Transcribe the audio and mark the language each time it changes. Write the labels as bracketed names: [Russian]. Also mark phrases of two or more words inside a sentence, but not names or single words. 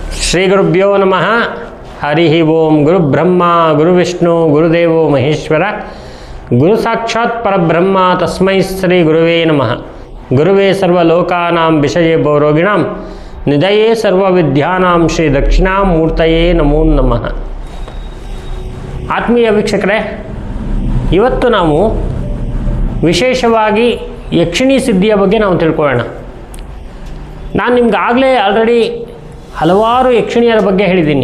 [Sanskrit] ಶ್ರೀ ಗುರುಭ್ಯೋ ನಮಃ. ಹರಿ ಓಂ. ಗುರುಬ್ರಹ್ಮ ಗುರುವಿಷ್ಣು ಗುರುದೇವೋ ಮಹೇಶ್ವರ, ಗುರು ಸಾಕ್ಷಾತ್ ಪರಬ್ರಹ್ಮ ತಸ್ಮೈ ಶ್ರೀ ಗುರುವೇ ನಮಃ. ಗುರುವೇ ಸರ್ವಲೋಕಾನಾಂ ವಿಷಯೇ ಭವರೋಗಿಣಾಂ ನಿಧಯೇ ಸರ್ವವಿದ್ಯಾನಾಂ ಶ್ರೀ ದಕ್ಷಿಣಾಮೂರ್ತಯೇ ನಮೋ ನಮಃ. [Kannada] ಆತ್ಮೀಯ ವೀಕ್ಷಕರೇ, ಇವತ್ತು ನಾವು ವಿಶೇಷವಾಗಿ ಯಕ್ಷಿಣಿ ಸಿದ್ಧಿಯ ಬಗ್ಗೆ ನಾವು ತಿಳ್ಕೊಳ್ಳೋಣ. ನಾನು ನಿಮ್ಗೆ ಆಲ್ರೆಡಿ ಹಲವಾರು ಯಕ್ಷಿಣಿಯರ ಬಗ್ಗೆ ಹೇಳಿದ್ದೀನಿ.